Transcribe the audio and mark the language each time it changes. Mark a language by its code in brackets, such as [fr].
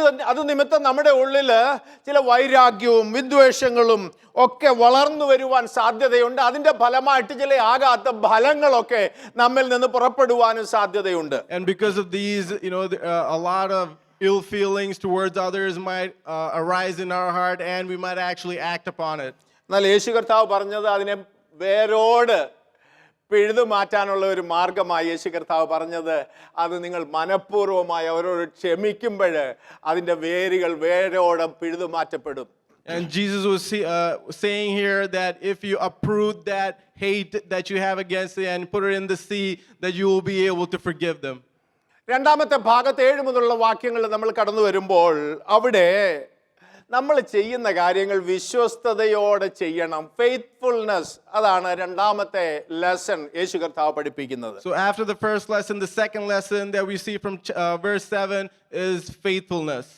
[ml] അത് നിമിത്തം നമ്മുടെ ഉള്ളിൽ ചില വൈരാഗ്യവും വിദ്വേഷങ്ങളും ഒക്കെ വളർന്നു വരുവാൻ സാധ്യതയുണ്ട്. അതിന്റെ ഫലമായിട്ട് ചില ആകാത്ത ഫലങ്ങളൊക്കെ നമ്മിൽ നിന്ന് പുറപ്പെടുവാനും സാധ്യതയുണ്ട്. [en] And because of these, a lot of ill feelings towards others might arise in our heart, and we might actually act upon it. [ml] എന്നാൽ യേശു കർത്താവ് പറഞ്ഞത് അതിനെ വേരോട് പിഴുതു മാറ്റാനുള്ള ഒരു മാർഗമായി യേശു കർത്താവ് പറഞ്ഞത്, അത് നിങ്ങൾ മനഃപൂർവ്വമായി അവരോട് ക്ഷമിക്കുമ്പോൾ അതിൻ്റെ വേരുകൾ വേരോടെ പിഴുതു മാറ്റപ്പെടും. [en] And Jesus was saying here that if you uproot that hate that you have against it and put it in the sea, that you will be able to forgive them. [ml] രണ്ടാമത്തെ ഭാഗത്ത് 7 മുതലുള്ള വാക്യങ്ങൾ നമ്മൾ കടന്നു വരുമ്പോൾ അവിടെ നമ്മൾ ചെയ്യുന്ന കാര്യങ്ങൾ വിശ്വസ്തയോടെ ചെയ്യണം. ഫെയ്ത്ത്ഫുൾനെസ്, അതാണ് രണ്ടാമത്തെ ലെസൺ യേശു കർത്താവ് പഠിപ്പിക്കുന്നത്. [en] So after the first lesson, the second lesson that we see from verse 7 is faithfulness.